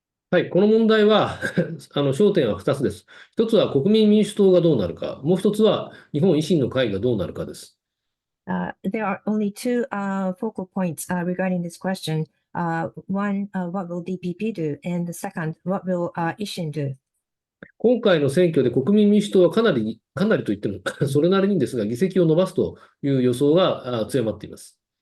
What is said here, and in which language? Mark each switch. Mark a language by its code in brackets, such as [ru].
[ja] はい、この問題は焦点は2つです。1つは国民民主党がどうなるか、もう1つは日本維新の会がどうなるかです。 [en] There are only two focal points regarding this question. One, what will DPP do? And the second, what will Ishin do? [ja] 今回の選挙で国民民主党はかなりと言ってもそれなりにですが議席を伸ばすという予想が強まっています。